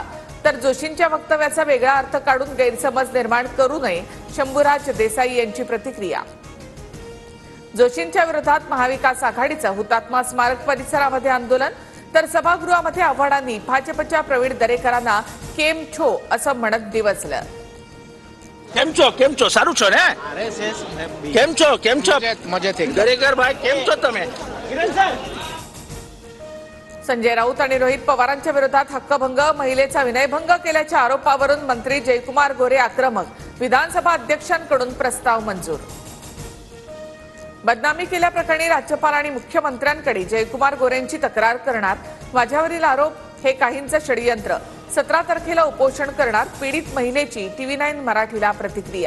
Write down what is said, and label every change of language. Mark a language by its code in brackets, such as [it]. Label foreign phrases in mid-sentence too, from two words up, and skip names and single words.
[mr] तर जोशींच्या वक्तव्याचा वेगळा अर्थ काढून गैरसमज निर्माण करू नये, शंभूराज देसाई यांची प्रतिक्रिया। जोशींच्या विरोधात महाविकास आघाडीचं हुतात्मा स्मारक परिसरामध्ये आंदोलन, तर सभागृहामध्ये आव्हाडांनी भाजपच्या प्रवीण दरेकरांना [gu] કેમ છો [mr] असं म्हणत दिवसलं। [gu] કેમ છો સારું છો ને કેમ છો દરેકર ભાઈ કેમ છો તમે। [mr] संजय राऊत आणि रोहित पवारांच्या विरोधात हक्कभंग, महिलेचा विनयभंग केल्याच्या आरोपावरून मंत्री जयकुमार गोरे आक्रमक, विधानसभा अध्यक्षांकडून प्रस्ताव मंजूर। बदनामी केल्याप्रकरणी राज्यपाल आणि मुख्यमंत्र्यांकडे जयकुमार गोरेंची तक्रार करणार, माझ्यावरील आरोप हे काहींचं षडयंत्र, 17 तारखेला उपोषण करणार, पीडित महिलेची TV9 मराठीला प्रतिक्रिया।